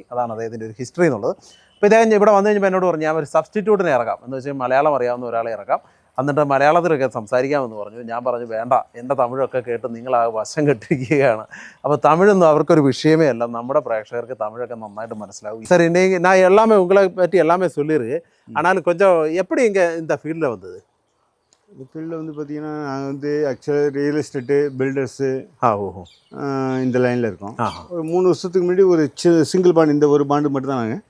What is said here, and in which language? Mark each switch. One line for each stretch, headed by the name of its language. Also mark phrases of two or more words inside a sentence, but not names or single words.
Malayalam: അതാണ് അദ്ദേഹത്തിൻ്റെ ഒരു ഹിസ്റ്ററി എന്നുള്ളത്. അപ്പോൾ ഇദ്ദേഹം ഇവിടെ വന്നു കഴിഞ്ഞപ്പോൾ എന്നോട് പറഞ്ഞു, ഞാൻ ഒരു സബ്സ്റ്റിറ്റ്യൂട്ടിനെ ഇറക്കാം എന്ന് വെച്ചാൽ മലയാളം അറിയാവുന്ന ഒരാളെ ഇറക്കാം, എന്നിട്ട് മലയാളത്തിലൊക്കെ സംസാരിക്കാമെന്ന് പറഞ്ഞു. ഞാൻ പറഞ്ഞു വേണ്ട, എൻ്റെ തമിഴൊക്കെ കേട്ട് നിങ്ങൾ ആ വശം കെട്ടിരിക്കുകയാണ്. അപ്പോൾ തമിഴൊന്നും അവർക്കൊരു വിഷയമേ അല്ല. നമ്മുടെ പ്രേക്ഷകർക്ക് തമിഴൊക്കെ നന്നായിട്ട് മനസ്സിലാവും.
Tamil: சார் இன்னைக்கு நான் எல்லாமே உங்களை பற்றி எல்லாமே சொல்லியிருக்கு. ஆனால் கொஞ்சம் எப்படி இங்கே இந்த ஃபீல்டில் வந்தது? இந்த ஃபீல்டில் வந்து பார்த்தீங்கன்னா நாங்கள் வந்து ஆக்சுவலாக ரியல் எஸ்டேட்டு பில்டர்ஸு ஓஹோ இந்த லைனில் இருக்கோம். ஆஹா ஒரு 3 வருஷத்துக்கு முன்னாடி ஒரு சிங்கிள் பாண்டு, இந்த ஒரு பாண்டு மட்டும் தான் நாங்கள்